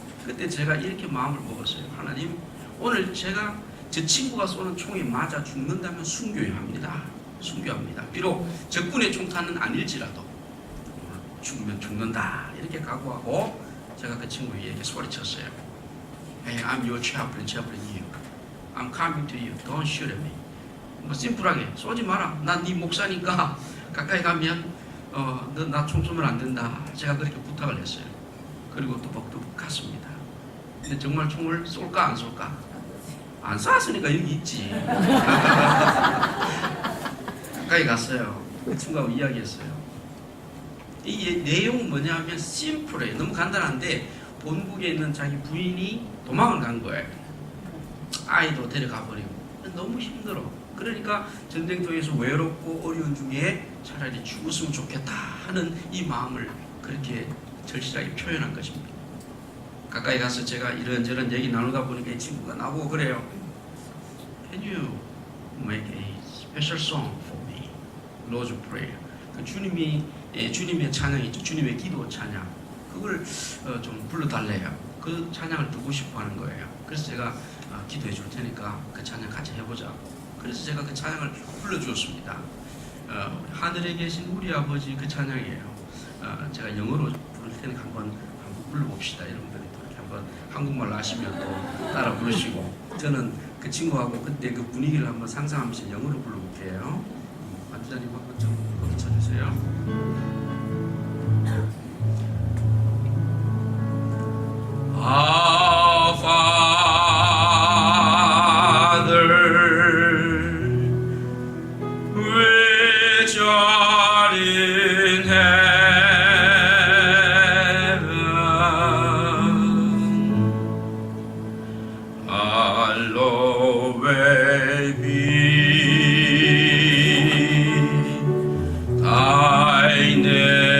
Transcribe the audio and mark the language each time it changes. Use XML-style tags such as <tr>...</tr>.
<ko>그때 제가 이렇게 마음을 먹었어요. 하나님, 오늘 제가 저 친구가 쏘는 총에 맞아 죽는다면 순교해야 합니다. 순교합니다. 비록 적군의 총탄은 아닐지라도 죽으면 죽는다 이렇게 각오하고 제가 그 친구에게 소리쳤어요.</ko> <en>Hey, I'm your chaplain, chaplain you. I'm coming to you. Don't shoot at me.</en> <ko>뭐 심플하게 쏘지 마라. 난 네 목사니까 가까이 가면 너 나 총 쏘면 안 된다. 제가 그렇게 부탁을 했어요. 그리고 또박또박 갔습니다. 근데 정말 총을 쏠까 안 쏠까? 안 쐈으니까 여기 있지. 가까이 갔어요. 그 친구하고 이야기했어요. 이 내용은 뭐냐면 심플해요. 너무 간단한데 본국에 있는 자기 부인이 도망을 간 거예요. 아이도 데려가 버리고 너무 힘들어. 그러니까 전쟁터에서 외롭고 어려운 중에 차라리 죽었으면 좋겠다 하는 이 마음을 그렇게 절실하게 표현한 것입니다. 가까이 가서 제가 이런저런 얘기 나누다 보니까 이 친구가 나보고 그래요.</ko> <en>Can you make a special song for me?</en> <ko>Lord's Prayer. 그 주님의 찬양 있죠. 주님의 기도 찬양. 그걸 좀 불러달래요. 그 찬양을 듣고 싶어 하는 거예요. 그래서 제가 기도해 줄 테니까 그 찬양 같이 해보자. 그래서 제가 그 찬양을 불러주었습니다. 하늘에 계신 우리 아버지 그 찬양이에요. 제가 영어로 부를 테니까 한번 불러봅시다. 여러분들이 또 이렇게 한번 한국말 아시면 또 따라 부르시고 저는 그 친구하고 그때 그 분위기를 한번 상상하면서 영어로 불러볼게요. 반주자님 한번 좀 쳐주세요.</ko> <en>Our Father, which art in heaven, hallowed be thy name.</en>